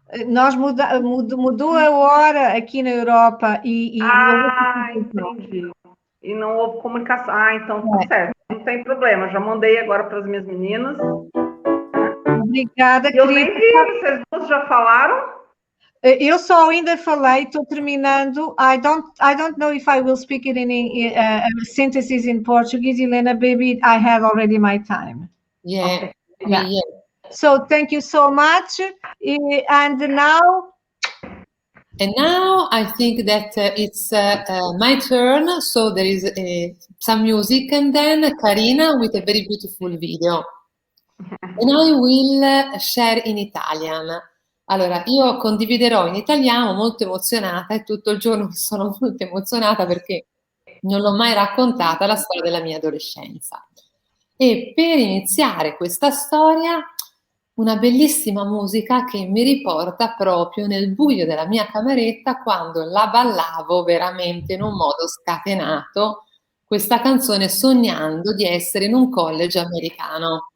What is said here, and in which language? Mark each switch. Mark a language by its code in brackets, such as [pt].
[pt] Nós mudou a hora aqui na Europa Entendi. E não houve comunicação. Então tá certo. Não tem problema. Já mandei agora para as minhas meninas. Obrigada, eu querida. Nem vi, vocês duas já falaram? Eu só ainda falei, estou terminando. [en] I don't know if I will speak it in sentences in Portuguese, Elena, baby. I have already my time. Yeah. Okay. Yeah. So thank you so much. And now I think that it's my turn. So there is some music and then Karina with a very beautiful video. And I will share in Italian. [it] Allora, io condividerò in italiano, molto emozionata, e tutto il giorno sono molto emozionata perché non l'ho mai raccontata la storia della mia adolescenza. E per iniziare questa storia, una bellissima musica che mi riporta proprio nel buio della mia cameretta quando la ballavo veramente in un modo scatenato, questa canzone sognando di essere in un college americano.